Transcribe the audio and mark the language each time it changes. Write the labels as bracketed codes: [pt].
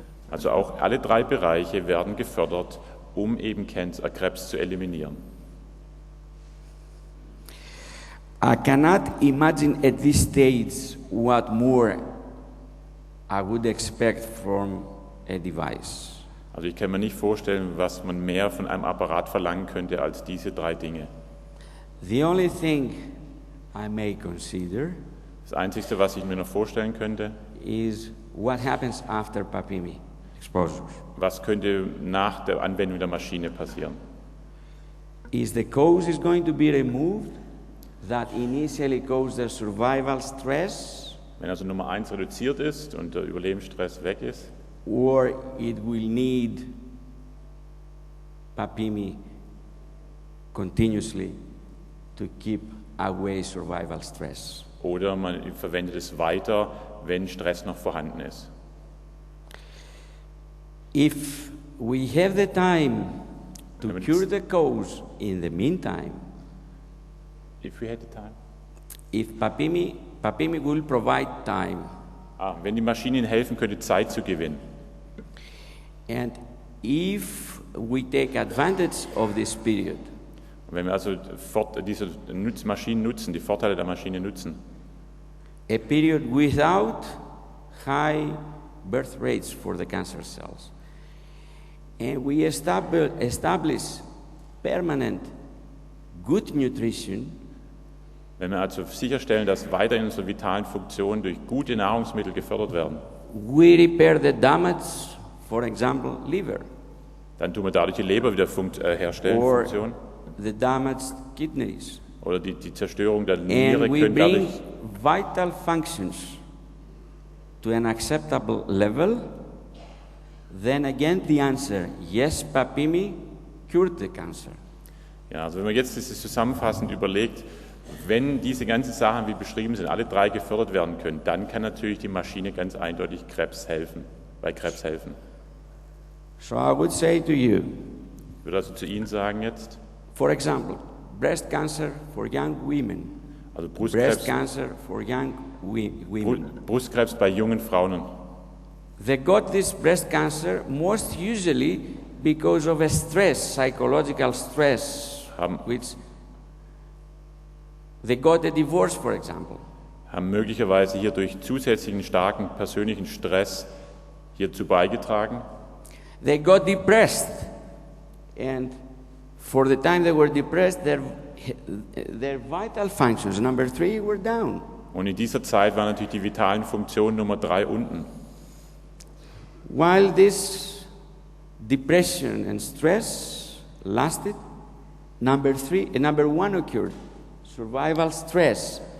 [de] Also auch alle 3 Bereiche werden gefördert, um eben Krebs zu eliminieren. [en] I cannot imagine at this stage what more I would expect from a device. [de] Also ich kann mir nicht vorstellen, was man mehr von einem Apparat verlangen könnte als diese 3 Dinge. [en] The only thing I may consider [de] Das Einzige, was ich mir noch vorstellen könnte, [en] is what happens after Papimi exposures. [de] was könnte nach der Anwendung der Maschine passieren. [en] Is the cause is going to be removed that initially caused the survival stress, [de] Wenn also Nummer 1 reduziert ist und der Überlebensstress weg ist, [en] or it will need Papimi continuously to keep away survival stress. [de] oder man verwendet es weiter, wenn Stress noch vorhanden ist. [en] If we have the time to [de] Wenn es- [en] cure the cause in the meantime, If we had the time. if Papimi will provide time, [de] Wenn die Maschine Ihnen helfen könnte, Zeit zu gewinnen. [en] and if we take advantage of this period, [de] Wenn wir also diese Maschinen nutzen, die Vorteile der Maschine nutzen, [en] a period without high birth rates for the cancer cells, and we establish permanent good nutrition, [de] wenn wir also sicherstellen, dass weiterhin unsere vitalen Funktionen durch gute Nahrungsmittel gefördert werden, [en] we repair the damage, for example, liver, [de] dann tun wir dadurch die Leber wieder herstellen, [en] or [de] Funktion, [en] the damaged kidneys, [de] oder die Zerstörung der Niere [en] and we [de] können [en] bring [de] dadurch, [en] vital functions to an acceptable level. Then again the answer, yes, Papimi cured the cancer. [de] ja, also wenn man jetzt das zusammenfassend überlegt, wenn diese ganzen Sachen, wie beschrieben sind, alle drei gefördert werden können, dann kann natürlich die Maschine ganz eindeutig bei Krebs helfen. [en] So I would say to you, [de] Ich würde also zu Ihnen sagen jetzt, [en] for example, breast cancer for young women, [de] also [en] breast cancer for young women. [de] Brustkrebs bei jungen Frauen. [en] They got this breast cancer most usually because of a stress, psychological stress, which they got a divorce, for example. [de] Haben möglicherweise hier durch zusätzlichen starken persönlichen Stress hierzu beigetragen. [en] They got depressed, and for the time they were depressed, their vital functions, number 3, were down. [de] Und in dieser Zeit waren natürlich die vitalen Funktionen Nummer 3 unten. [en] While this depression and stress lasted, number 1 occurred, survival stress.